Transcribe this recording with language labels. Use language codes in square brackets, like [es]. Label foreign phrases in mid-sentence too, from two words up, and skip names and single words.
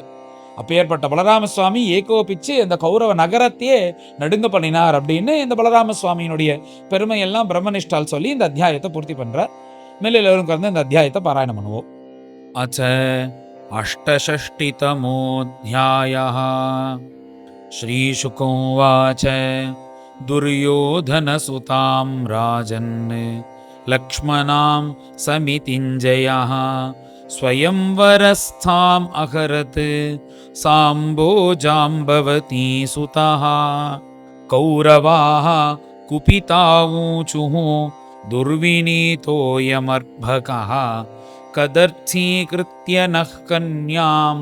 [ta] அப்பேற்பட்ட பலராம சுவாமி ஏகோபிச்சு இந்த கௌரவ நகரத்தையே நடுங்க பண்ணினார் அப்படின்னு இந்த பலராம சுவாமியினுடைய பெருமையெல்லாம் பிரம்மனிஷ்டால் சொல்லி இந்த அத்தியாயத்தை பூர்த்தி பண்றார். மேல எல்லோரும் இந்த அத்தியாயத்தை பாராயணம் பண்ணுவோம். [sa] அச்ச அஷ்டஷஷ்டிதமோऽध्यायः श्रीशुकोवाच दुर्योधनसुतां राजन् लक्ष्मणां समितिञ्जयः स्वयंवरस्थाम् अहरत् साम्बोजाम्बवती सुतः कौरवाः कुपितावूचुः दुर्विनीतोऽयमर्भकः कदर्थीकृत्य नः कन्याम्